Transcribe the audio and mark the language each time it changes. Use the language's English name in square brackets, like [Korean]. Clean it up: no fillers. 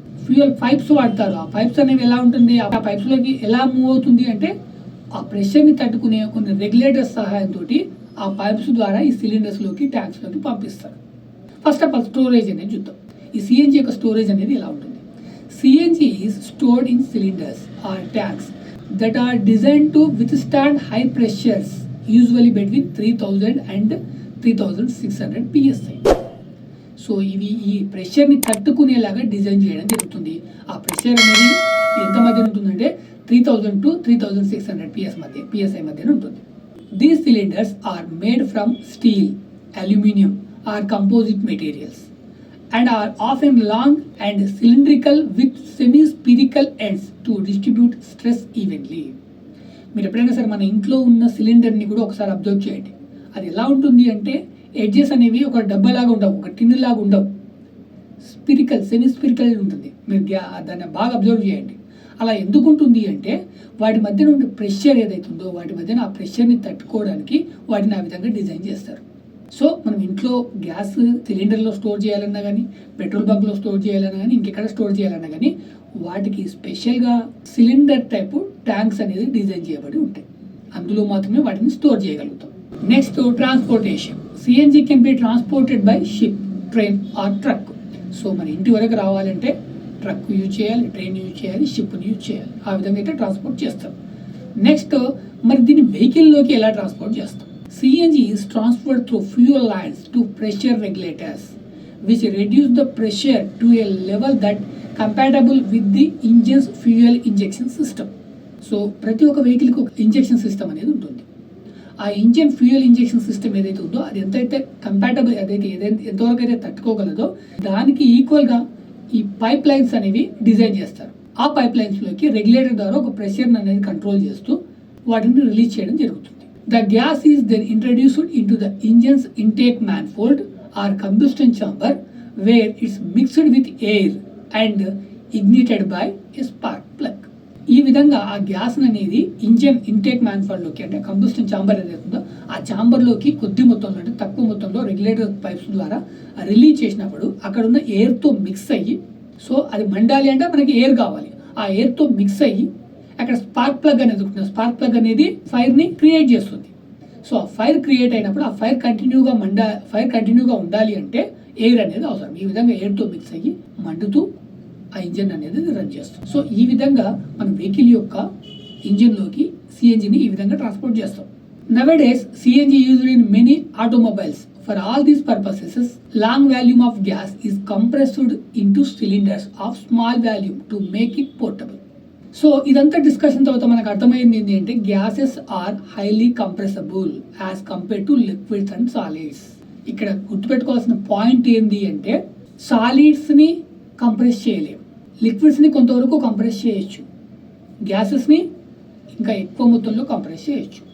[Telugu] Fuel pipes వాడతారు. ఆ pipes అనేవి ఎలా ఉంటుంది, ఆ పైప్స్లోకి ఎలా మూవ్ అవుతుంది అంటే ఆ ప్రెషర్ని తట్టుకునే కొన్ని రెగ్యులేటర్స్ సహాయంతో ఆ పైప్స్ ద్వారా ఈ సిలిండర్స్లోకి ట్యాంక్స్లోకి పంపిస్తారు. ఫస్ట్ ఆఫ్ ఆల్ స్టోరేజ్ అనేది చూద్దాం. ఈ సిఎన్జి యొక్క స్టోరేజ్ అనేది ఎలా ఉంటుంది? [English] CNG is stored in cylinders or tanks that are designed to withstand high pressures, usually between 3000 and 3600 psi. [Telugu] So ఇవి ఈ ప్రెషర్ని తట్టుకునేలాగా డిజైన్ చేయడం జరుగుతుంది. ఆ ప్రెషర్ అనేది ఎంత మధ్య ఉంటుందంటే 3000 to 3600 psi మధ్యన ఉంటుంది. [English] These cylinders are made from steel, aluminum or composite materials and are often long and cylindrical with semi-spherical ends to distribute stress evenly. [Telugu] మీరు ఎప్పుడైనా సరే మన ఇంట్లో ఉన్న సిలిండర్ని కూడా ఒకసారి అబ్జర్వ్ చేయండి. అది ఎలా ఉంటుంది అంటే ఎడ్జెస్ అనేవి ఒక డబ్బాలాగా ఉండవు, ఒక టిన్ను లాగా ఉండవు, సెమీ స్పిరికల్ ఉంటుంది. మీరు దాన్ని బాగా అబ్జర్వ్ చేయండి. అలా ఎందుకు ఉంటుంది అంటే వాటి మధ్యన ఉండే ప్రెషర్ ఏదైతుందో వాటి మధ్యన ఆ ప్రెషర్ని తట్టుకోవడానికి వాటిని ఆ విధంగా డిజైన్ చేస్తారు. సో మనం ఇంట్లో గ్యాస్ సిలిండర్లో స్టోర్ చేయాలన్నా కానీ, పెట్రోల్ బంక్లో స్టోర్ చేయాలన్నా కానీ, ఇంకెక్కడ స్టోర్ చేయాలన్నా కానీ వాటికి స్పెషల్గా సిలిండర్ టైపు ట్యాంక్స్ అనేది డిజైన్ చేయబడి ఉంటాయి. అందులో మాత్రమే వాటిని స్టోర్ చేయగలుగుతాం. Next transportation. [English] CNG can be transported by ship, train or truck. [Telugu] So మన ఇంటి వరకు రావాలంటే ట్రక్ యూజ్ చేయాలి, ట్రైన్ యూజ్ చేయాలి, షిప్ని యూజ్ చేయాలి. ఆ విధంగా అయితే ట్రాన్స్పోర్ట్ చేస్తాం. నెక్స్ట్ మరి దీన్ని వెహికల్లోకి ఎలా ట్రాన్స్పోర్ట్ చేస్తాం? [English] CNG is transferred through fuel lines to pressure regulators, which reduce the pressure to a level that compatible with the engine's fuel injection system. [Telugu] So ప్రతి ఒక్క వెహికల్కి ఒక ఇంజెక్షన్ సిస్టమ్ అనేది ఉంటుంది. ఆ ఇంజిన్ ఫ్యూయల్ ఇంజెక్షన్ సిస్టమ్ ఏదైతే ఉందో అది ఎంతైతే కంపాటబుల్, ఎంతవరకు అయితే తట్టుకోగలదో దానికి ఈక్వల్గా ఈ పైప్ లైన్స్ అనేవి డిజైన్ చేస్తారు. ఆ పైప్ లైన్స్లోకి రెగ్యులేటర్ ద్వారా ఒక ప్రెషర్ అనేది కంట్రోల్ చేస్తూ వాటిని రిలీజ్ చేయడం జరుగుతుంది. [English] The gas is then introduced into the engine's intake manifold or combustion chamber where it's mixed with air and ignited by a spark plug. [Telugu] ఈ విధంగా ఆ గ్యాస్ అనేది ఇంజన్ ఇంటేక్ మ్యాన్ఫాల్లోకి అంటే కంబస్షన్ ఛాంబర్ ఏదైతే ఉందో ఆ ఛాంబర్లోకి కొద్ది మొత్తంలో అంటే తక్కువ మొత్తంలో రెగ్యులేటర్ పైప్స్ ద్వారా రిలీజ్ చేసినప్పుడు అక్కడ ఉన్న ఎయిర్తో మిక్స్ అయ్యి, సో అది మండాలి అంటే మనకి ఎయిర్ కావాలి, ఆ ఎయిర్తో మిక్స్ అయ్యి అక్కడ స్పార్క్ ప్లగ్ అనేది ఉంటుంది. స్పార్క్ ప్లగ్ అనేది ఫైర్ని క్రియేట్ చేస్తుంది. సో ఆ ఫైర్ క్రియేట్ అయినప్పుడు ఆ ఫైర్ కంటిన్యూగా ఉండాలి అంటే ఎయిర్ అనేది అవసరం. ఈ విధంగా ఎయిర్తో మిక్స్ అయ్యి మండుతూ ఆ ఇంజన్ అనేది రన్ చేస్తాం. సో ఈ విధంగా మనం వెహికల్ యొక్క ఇంజన్లోకి సిఎన్జిని ఈ విధంగా ట్రాన్స్పోర్ట్ చేస్తాం. [English] Nowadays, CNG used in many automobiles. For all these purposes, long volume of gas is compressed into cylinders of small volume to make it portable. [Telugu] So ఇదంతా డిస్కషన్ తర్వాత మనకు అర్థమైంది ఏంటి అంటే [English] Gases are highly compressible as compare to liquids and solids. [Telugu] ఇక్కడ గుర్తుపెట్టుకోవాల్సిన point ఏంటి అంటే సాలిడ్స్ని కంప్రెస్ చేయలేము, లిక్విడ్స్ని కొంతవరకు కంప్రెస్ చేయొచ్చు, గ్యాసెస్ని ఇంకా ఎక్కువ మొత్తంలో కంప్రెస్ చేయొచ్చు.